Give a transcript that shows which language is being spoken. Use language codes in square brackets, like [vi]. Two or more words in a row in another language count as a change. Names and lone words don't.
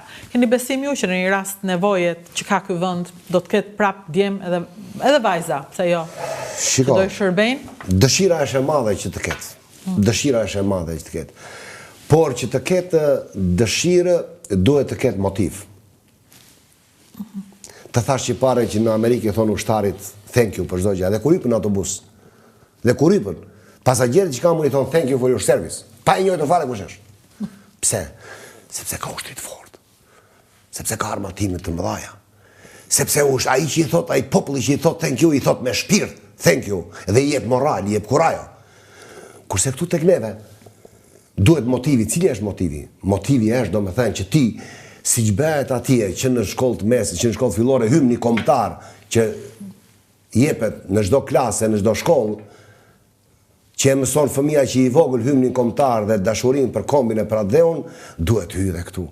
[sq] Keni besim ju që në një rast nevojet që ka ky vend do të ketë prap djem edhe vajza, pse jo? Shiko, që do i shërbejnë? Dëshira është e madhe që të ketë. Dëshira është e madhe që të ketë. Por që të ketë dëshirë, duhet të ketë motiv. Të thash që pare që në Amerikë thonë ushtarit [en] thank you [sq] për çdo gjë, dhe kur hipën në autobus. Dhe kur hipën, pasagjerët që kanë i thonë [en] thank you for your service. [sq] Pa i njëjtë fare kush është. Pse? Sepse ka ushtrit fort, sepse ka armatimet të mëdhaja, sepse ai që i thot, ai populli që i thot [en] thank you, [sq] i thot me shpirt [en] thank you, [sq] dhe i jep moral, i jep kurajo. Kurse këtu tek neve, duhet motivi. Cili është motivi? Motivi është, do me thënë, që ti, si që bëhet atje, që në shkollë të mesit, që në shkollë fillore, hym një kombëtar, që jepet në çdo klasë, në çdo shkollë, që e mëson fëmija që i vogël hymnin kombëtar dhe dashurin për kombin e për atë dheun, duhet hyj dhe këtu.